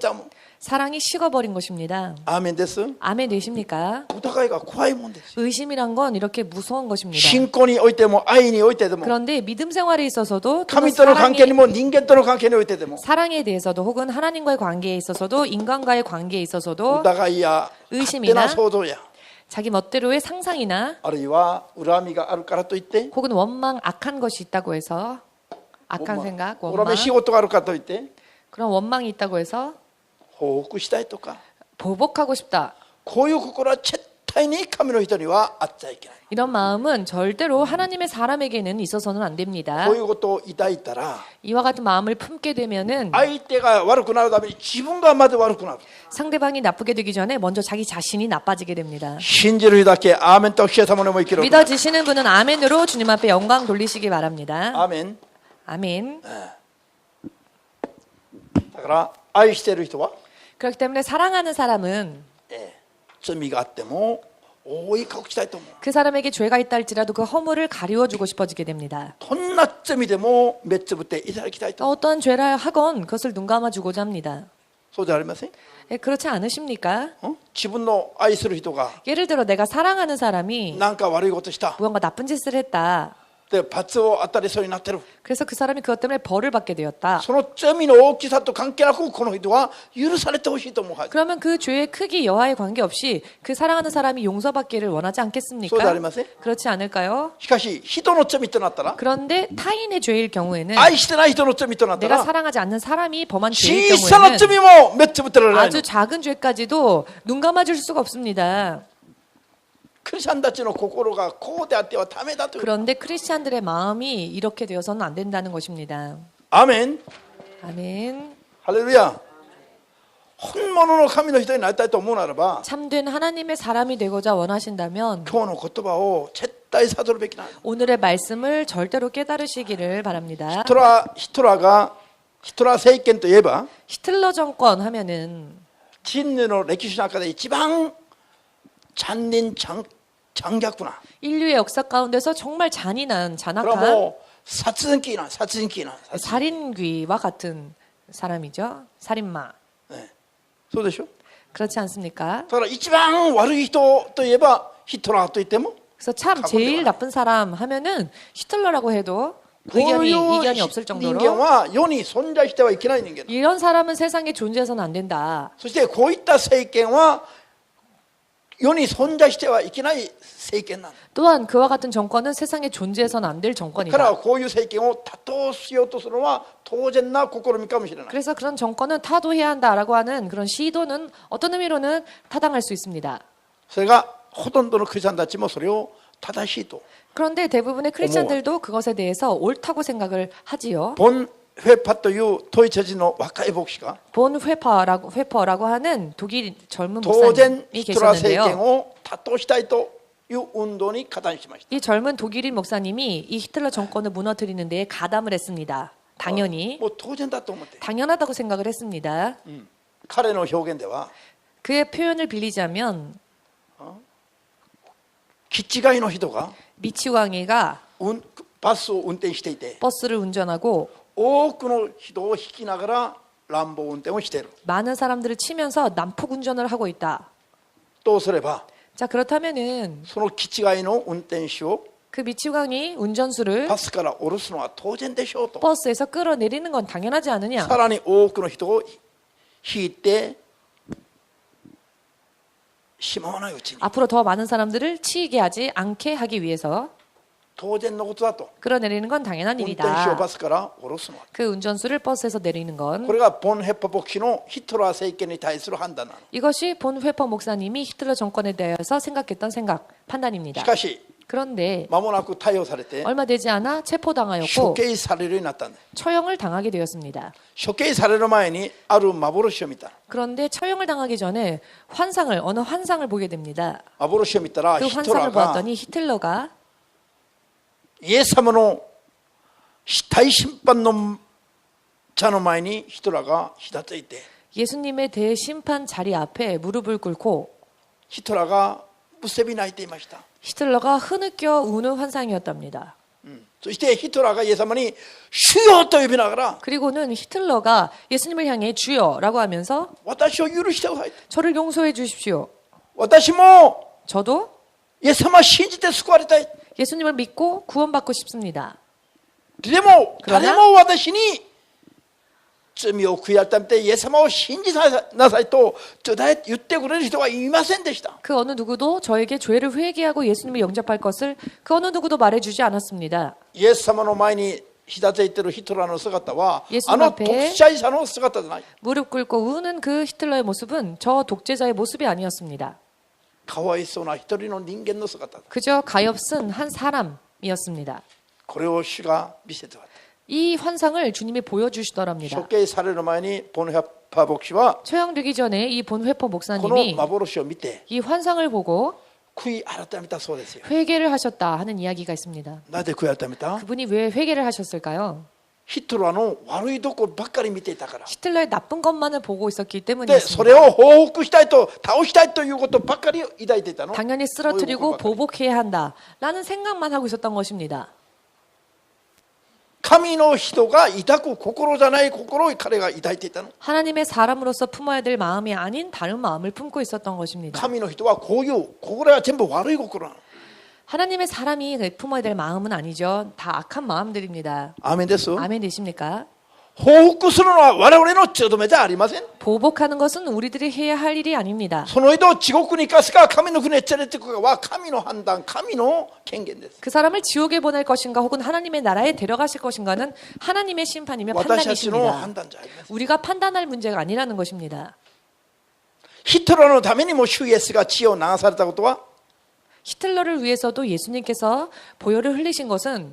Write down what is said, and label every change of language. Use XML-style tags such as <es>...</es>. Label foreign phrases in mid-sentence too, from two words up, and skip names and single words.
<ja>消えちゃうもん。</ja> <ko>사랑이 식어버린 것입니다.</ko> <ja>アーメンです。</ja> <ko>아멘 되십니까?</ko> <ja>疑いが怖いもんですよ。</ja> <ko>의심이란 건 이렇게 무서운 것입니다.</ko> <ja>信仰においても愛においてでも</ja> <ko>그런데 믿음 생활에 있어서도 또는</ko> <ja>神との関係にも人間との関係においてでも</ja> <ko>사랑에 대해서도 혹은 하나님과의 관계에 있어서도 인간과의 관계에 있어서도</ko> <ja>疑いや勝手な想像や</ja> <ko>자기 멋대로의 상상이나</ko> <ja>あるいは恨みがあるからといって</ja> <ko>혹은 원망 악한 것이 있다고 해서 악한 생각,</ko> <ja>恨</ja> <ko>원망</ko> <ja>み仕事があるからといって</ja> <ko>그런 원망이 있다고 해서</ko> <ja>報復したいとか</ja> <ko>보복하고 싶다.</ko> <ja>こういう心は絶対に神の人にはあっちゃいけない。</ja> <ko>이런 마음은 절대로 하나님의 사람에게는 있어서는 안 됩니다.</ko> <ja>こういうことを抱いたら</ja> <ko>이와 같은 마음을 품게 되면은</ko> <ja>相手が悪くなるために自分がまず悪くなる。</ja> <ko>상대방이 나쁘게 되기 전에 먼저 자기 자신이 나빠지게 됩니다.</ko> <ja>信じる人だけアーメンと教えた者も生きる。</ja> <ko>믿어지시는 분은 아멘으로 주님 앞에 영광 돌리시기 바랍니다.</ko> <ja>アーメン。</ja> <ko>아멘.</ko> <ja>だから愛している人は</ja> <ko>그렇기 때문에 사랑하는 사람은</ko> <ja>罪があっても覆い隠したいと思う。</ja> <ko>그 사람에게 죄가 있다 할지라도 그 허물을 가리워주고 싶어지게 됩니다.</ko> <ja>どんな罪でも目つぶっていただきたいと。</ja> <ko>어떤 죄를 하건 그것을 눈 감아주고자 합니다.</ko> <ja>そうじゃありません？</ja> <ko>그렇지 않으십니까?</ko> <ja>自分の愛する人が</ja> <ko>예를 들어 내가 사랑하는 사람이</ko> <ja>何か悪いことした。</ja> <ko>무언가 나쁜 짓을 했다.</ko> <ja>で罰を当たりそうになってる。</ja> <ko>그래서 그 사람이 그것 때문에 벌을 받게 되었다.</ko> <ja>その罪の大きさと関係なくこの人は許されてほしいと思うはず。</ja> <ko>그러면 그 죄의 크기 여하에 관계없이 그 사랑하는 사람이 용서받기를 원하지</ko> <ja>そうじゃあり</ja> <ko>않겠습니까?</ko> <ja>ません？</ja> <ko>그렇지 않을까요?</ko> <ja>しかし人の罪となったら</ja> <ko>그런데 타인의 죄일 경우에는</ko> <ja>愛してない人の罪となった</ja> <ko>내가</ko> <ja>ら</ja> <ko>사랑하지 않는 사람이 범한 죄일</ko> <ja>小さな</ja> <ko>경우에는</ko> <ja>罪も目つぶってられないの。</ja> <ko>아주 작은 죄까지도 눈 감아줄 수가 없습니다.</ko> <ja>クリスチャンたちの心がこうであってはダメだという。</ja> <ko>그런데 크리스찬들의 마음이 이렇게 되어서는 안 된다는 것입니다.</ko> <ja>アーメン。</ja> <ko>아멘.</ko> <ja>ハレルヤ。本物の神の人になりたいと思うならば</ja> <ko>참된 하나님의 사람이 되고자 원하신다면</ko> <ja>今日の言葉を絶対悟るべきなん。</ja> <ko>오늘의 말씀을 절대로 깨달으시기를 바랍니다.</ko> <ja>ヒトラー政権といえば</ja> <ko>히틀러 정권 하면은</ko> <ja>人類の歴史の中で一番残忍残虐な</ja> <ko>인류의 역사 가운데서 정말 잔인한</ko> <ja>これは</ja> <ko>잔악한</ko> <ja>もう殺人鬼な</ja> <ko>살인귀와 같은 사람이죠. 살인마.</ko> <ja>そうでしょ。</ja> <ko>그렇지 않습니까?</ko> <ja>だから一番悪い人といえばヒトラーと言っても</ja> <ko>그래서 참 제일 나쁜 사람 하면은 히틀러라고 해도</ko> <ja>こういう</ja> <ko>의견이 없을</ko> <ja>人間</ja> <ko>정도로</ko> <ja>は世に存在してはいけない人間だ。</ja> <ko>이런 사람은 세상에 존재해서는 안 된다.</ko> <ja>そしてこういった政権は世に存在してはいけない政権なんだ。</ja> <ko>또한 그와 같은 정권은 세상에 존재해서는 안 될</ko> <ja>だから</ja> <ko>정권이다.</ko> <ja>こういう政権を打倒しようとするのは当然な試みかもしれない。</ja> <ko>그래서 그런 정권은 타도해야 한다라고 하는 그런 시도는 어떤 의미로는 타당할 수 있습니다.</ko> <ja>それがほとんどのクリスチャンたちもそれを正しいと。</ja> <ko>그런데 대부분의 크리스찬들도 그것에 대해서 옳다고 생각을 하지요.</ko> <ja>ボン・フェパというドイツ人の若い牧師が</ja> <ko>본 회퍼라고 하는 독일 젊은</ko> <ja>当然</ja> <ko>목사님이</ko> <ja>ヒトラー政権</ja> <ko>계셨는데요.</ko> <ja>を打倒したいという運動に加担しました。</ja> <ko>이 젊은 독일인 목사님이 이 히틀러 정권을 무너뜨리는 데에 가담을 했습니다. 당연히</ko> <ja>もう当然だと思って、</ja> <ko>당연하다고 생각을 했습니다.</ko> <ja>彼の表現では</ja> <ko>그의 표현을 빌리자면</ko> <ja>気違いの人が</ja> <ko>미치광이가</ko> <ja>バスを運転していて</ja> <ko>버스를 운전하고</ko> <ja>多くの人を引きながら乱暴運転をしている</ja> <ko>많은 사람들을 치면서 난폭 운전을 하고 있다.</ko> <ja>とすれば</ja> <ko>자 그렇다면은</ko> <ja>その気違いの運転手を</ja> <ko>그 미치광이 운전수를</ko> <ja>バスから降ろすのは当然でしょうと</ja> <ko>버스에서 끌어내리는 건 당연하지 않느냐.</ko> <ja>さらに多くの人を引いてしまわないうちに</ja> <ko>앞으로 더 많은 사람들을 치이게 하지 않게 하기 위해서</ko> <ja>当然のことだと</ja> <ko>끌어내리는 건 당연한</ko> <ja>運転手を</ja> <ko>일이다.</ko> <ja>バスから降ろすのは</ja> <ko>그 운전수를 버스에서 내리는</ko> <ja>こ</ja> <ko>건</ko> <ja>れがボン・ヘッパ牧師のヒトラー政権に対する判断なの。</ja> <ko>이것이 본 회퍼 목사님이 히틀러 정권에 대해서 생각했던 생각,</ko> <ja>し</ja> <ko>판단입니다.</ko> <ja>かし</ja> <ko>그런데</ko> <ja>間もなく逮捕されて</ja> <ko>얼마 되지 않아</ko> <ja>処</ja> <ko>체포당하였고</ko> <ja>刑されるようになったんです。</ja> <ko>처형을 당하게 되었습니다.</ko> <ja>処刑される前にある幻を見た。</ja> <ko>그런데 처형을 당하기 전에 어느 환상을 보게 됩니다.</ko> <ja>幻を見たら</ja> <ko>그</ko> <ja>ヒトラ</ja> <ko>환상을</ko> <ja>ーが</ja> <ko>보았더니 히틀러가</ko> <ja>イエス様の死体審判の茶の前にヒトラーがひざついて</ja> <ko>예수님의 대심판 자리 앞에 무릎을 꿇고</ko> <ja>ヒトラーがむせび泣いていました。</ja> <ko>히틀러가 흐느껴 우는 환상이었답니다.</ko> <ja>そしてヒトラーがイエス様に主よと呼びながら</ja> <ko>그리고는 히틀러가 예수님을 향해 주여라고 하면서</ko> <ja>私を許してください</ja> <ko>저를 용서해 주십시오.</ko> <ja>私も</ja> <ko>저도</ko> <ja>イエス様を信じて救われたい</ja> <ko>예수님을 믿고 구원받고 싶습니다.</ko> <ja>でも</ja> <ko>그러나</ko> <ja>誰も私に罪を悔い改めてイエス様を信じなさいと言ってくれる人はいませんでした</ja> <ko>그 어느 누구도 저에게 죄를 회개하고 예수님을 영접할 것을 그 어느 누구도 말해주지 않았습니다.</ko> <ja>イエス様の前に膝ついているヒトラーの姿は</ja> <ko>예수님</ko> <ja>あの</ja> <ko>앞에</ko> <ja>独裁者の姿じゃない</ja> <ko>무릎 꿇고 우는 그 히틀러의 모습은 저 독재자의 모습이 아니었습니다.</ko> <ja>かわいそうな一人の人間の姿だ</ja> <ko>그저 가엾은 한 사람이었습니다.</ko> <ja>これを主が見せてくれた</ja> <ko>이 환상을 주님이 보여주시더랍니다.</ko> <ja>処刑される前にボンヘッパー牧師は</ja> <ko>처형되기 전에 이 본회퍼</ko> <ja>この</ja> <ko>목사님이</ko> <ja>幻を見て</ja> <ko>이 환상을 보고</ko> <ja>悔い改めたそうですよ</ja> <ko>회개를 하셨다 하는 이야기가 있습니다.</ko> <ja>なぜ悔い改めた</ja> <ko>그분이 왜 회개를 하셨을까요?</ko> <ja>ヒトラーの悪いところばっかり見ていたから</ja> <ko>히틀러의 나쁜 것만을 보고 있었기</ko> <ja>でそれ</ja> <ko>때문이었습니다.</ko> <ja>を報復したいと倒したいということばっかり抱いていたの</ja> <ko>당연히 쓰러뜨리고 보복해야 한다라는 생각만 하고 있었던 것입니다.</ko> <ja>神の人が抱く心じゃない心を彼が抱いていたの</ja> <ko>하나님의 사람으로서 품어야 될 마음이 아닌 다른 마음을 품고 있었던 것입니다.</ko> <ja>神の人はこういう心は全部悪い心なの</ja> <ko>하나님의 사람이 품어야 될 마음은 아니죠. 다 악한 마음들입니다.</ko> <ja>アーメンです</ja> <ko>아멘 되십니까?</ko> <ja>報復するのは我々の務めじゃありません</ja> <ko>보복하는 것은 우리들이 해야 할 일이 아닙니다.</ko> <ja>その人を地獄に行かすか神の国へ連れて行くかは神の判断神の権限です</ja> <ko>그 사람을 지옥에 보낼 것인가 혹은 하나님의 나라에 데려가실 것인가는 하나님의 심판이며</ko> <ja>私たちの</ja> <ko>판단이십니다.</ko> <ja>判断じゃありません</ja> <ko>우리가 판단할 문제가 아니라는 것입니다.</ko> <ja>ヒトラーのためにも主イエスが血を流されたことは</ja> <ko>히틀러를 위해서도 예수님께서 보혈을 흘리신 것은</ko>